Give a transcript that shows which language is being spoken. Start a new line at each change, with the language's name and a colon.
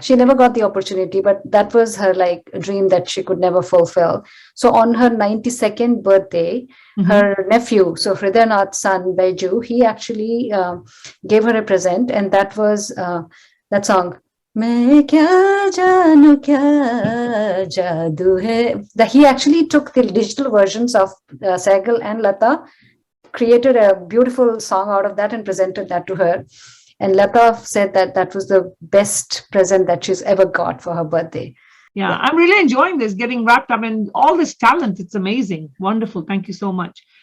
English: She never got the opportunity, but that was her like dream that she could never fulfill. So on her 92nd birthday, Mhm. her nephew, so Hridayanth's son Baiju, he actually gave her a present, and that was that song.
Hindi: मैं क्या जानू क्या जादू है.
English: That he actually took the digital versions of Sehgal and Lata, created a beautiful song out of that and presented that to her. And Lata said that that was the best present that she's ever got for her birthday. Yeah, I'm really enjoying this, getting wrapped up in all this talent. It's amazing. Wonderful. Thank you so much.